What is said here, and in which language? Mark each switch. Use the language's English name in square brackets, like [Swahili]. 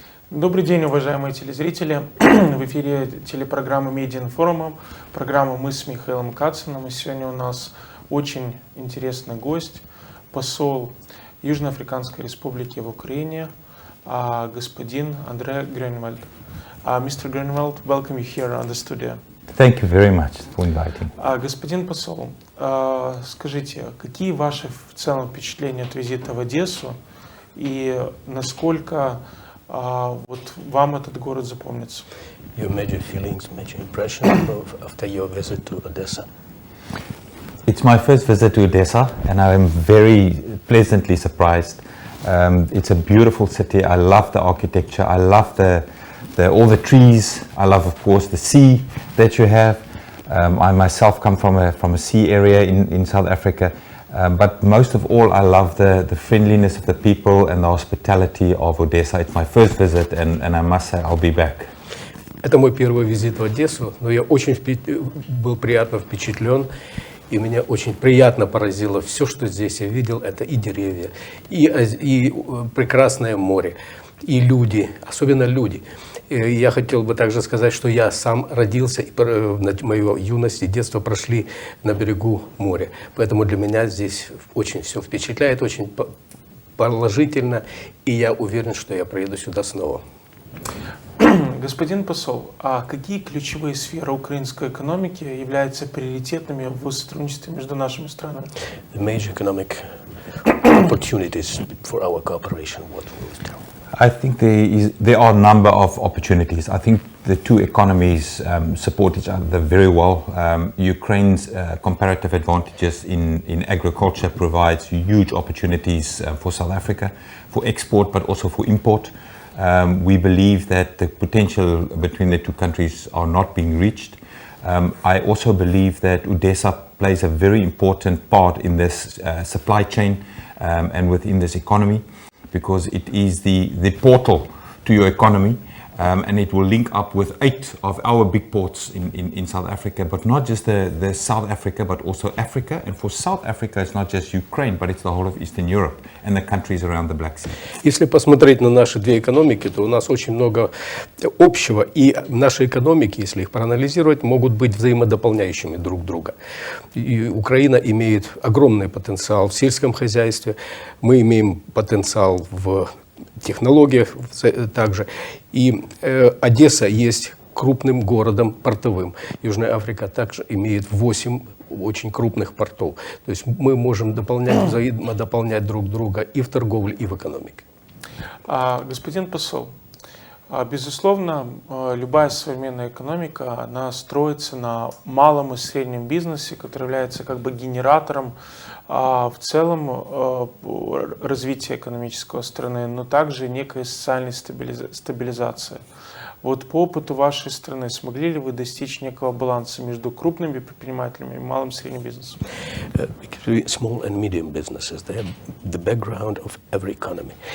[Russian] Добрый день, уважаемые телезрители. В эфире телепрограммы «Медиаинформа», программа «Мы с Михайлом Кациным». И сегодня у нас очень интересный гость, посол Южноафриканской Республики в Украине, господин Адре Гройневальд. [English] Mr. Гройневальд, welcome you here on the studio. Thank you very much for inviting. [Russian] Господин посол, скажите, какие ваши в целом впечатления от визита в Одессу и насколько вот вам этот город запомнится? [English] Your major feelings, major impression after your visit to Odessa? It's my first visit to Odessa and I am very pleasantly surprised. It's a beautiful city. I love the architecture. I love all the trees. I love, of course, the sea that you have. I myself come from a sea area in South Africa. But most of all, I love the friendliness of the people and the hospitality of Odessa. It's my first visit, and I must say I'll be back. [Russian] Это мой первый визит в Одессу, но я очень был приятно впечатлен, и меня очень приятно поразило все, что здесь я видел. Это и деревья, и прекрасное море, и люди, особенно люди. Я хотел бы также сказать, что я сам родился, и мою юность и детство прошли на берегу моря. Поэтому для меня здесь очень все впечатляет, очень положительно, и я уверен, что я приеду сюда снова. Господин посол, а какие ключевые сферы украинской экономики являются приоритетными в сотрудничестве между нашими странами? [English] The major economic opportunities for our cooperation, what will you tell? I think there are a number of opportunities. I think the two economies support each other very well. Ukraine's comparative advantages in agriculture provides huge opportunities for South Africa, for export but also for import. We believe that the potential between the two countries are not being reached. I also believe that Odessa plays a very important part in this supply chain and within this economy, because it is the portal to your economy, and it will link up with 8 of our big ports in South Africa, but not just the South Africa, but also Africa. And for South Africa, it's not just Ukraine, but it's the whole of Eastern Europe and the countries around the Black Sea. [Russian] Если посмотреть на наши две экономики, то у нас очень много общего, и наши экономики, если их проанализировать, могут быть взаимодополняющими друг друга. И Украина имеет огромный потенциал в сельском хозяйстве, мы имеем потенциал в технологиях также. И Одесса есть крупным городом портовым. Южная Африка также имеет 8 очень крупных портов. То есть мы можем взаимодополнять друг друга и в торговле, и в экономике. Господин посол, безусловно, любая современная экономика, она строится на малом и среднем бизнесе, который является как бы генератором в целом развития экономического страны, но также некой социальной стабилизации. Вот по опыту вашей страны смогли ли вы достичь некого баланса между крупными предпринимателями и малым и средним бизнесом? [English] Small and medium businesses, they are the background of every economy.